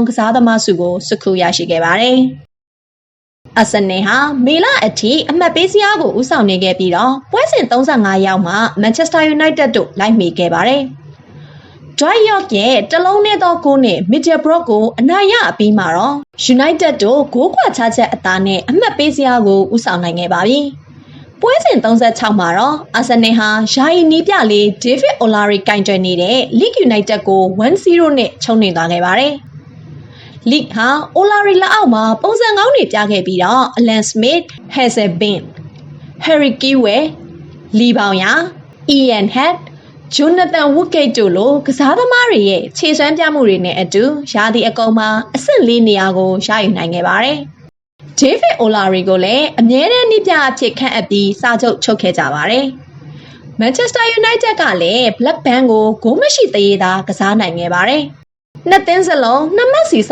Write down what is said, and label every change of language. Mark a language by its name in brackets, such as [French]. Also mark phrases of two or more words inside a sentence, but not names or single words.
[Burmese] ကစားသမားဆုကိုဆွတ်ခူးရရှိခဲ့ပါတယ်။ Arsenal ဟာမေလအထိအမှတ်ပေးစရာကိုဦးဆောင်နေခဲ့ပြီးတော့ပွဲစဉ်35ရောက်မှ Manchester United တို့လိုက်မိခဲ့ပါတယ်။ Dwight York ရဲ့တလုံးနဲ့သောဂိုးနဲ့ Middlesbrough ကိုအနိုင်ရအပြီးမှာတော့ United တို့ဂိုးကွာခြားချက်အသာနဲ့အမှတ်ပေးစရာကိုဦးဆောင်နိုင်ခဲ့ပါပြီ ။ပွဲစဉ်36မှာတော့ Arsenal ဟာယာယီနီးပြလေး David O'Leary ကင်တွယ်နေတဲ့ Leeds United ကို 1-0 နဲ့ချုံးနှင်သွားခဲ့ပါတယ်။ Leeds ဟာ O'Leary လက်အောက်မှာပုံစံကောင်းတွေပြခဲ့ပြီးတော့ Alan Smith, Hazeldine, Harry Kewell, Lee Bowyer, Ian Hatt, Jonathan Woodgate တို့ လိုကစားသမားတွေရဲ့ခြေစွမ်းပြမှုတွေနဲ့အတူရာသီအကုန်မှာအဆင့်၄နေရာကိုရယူနိုင်ခဲ့ပါတယ်။ David O'Leary ကိုလည်းအမြဲတမ်းနည်းပြအဖြစ်ခ န့်အပ်ပြီးစာချုပ်ချုပ်ခဲ့ကြပါတယ်။ Manchester United ကလည်း Blackburn ကိုဂိုးမရှိသရေသာကစားနိုင်ခဲ့ပါတယ်။နှစ်သင်းစလုံး2မှတ်စီ